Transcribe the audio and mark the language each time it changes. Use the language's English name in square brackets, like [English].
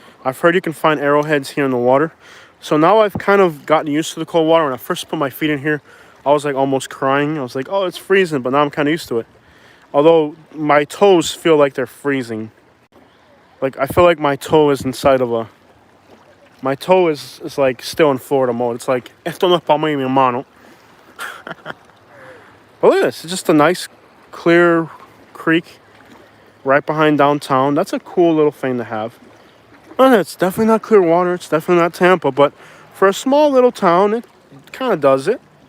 [English] I've heard you can find arrowheads here in the water. So now I've kind of gotten used to the cold water. When I first put my feet in here, I was like almost crying. I was like, oh, it's freezing, but now I'm kind of used to it. Although my toes feel like they're freezing. Like I feel like my toe is inside of a... My toe is like still in Florida mode. It's like, [Spanish] esto no es para mí, mi hermano. [English] But look at this. It's just a nice, clear creek right behind downtown. That's a cool little thing to have. Well, it's definitely not clear water. It's definitely not Tampa. But for a small little town, it kind of does it.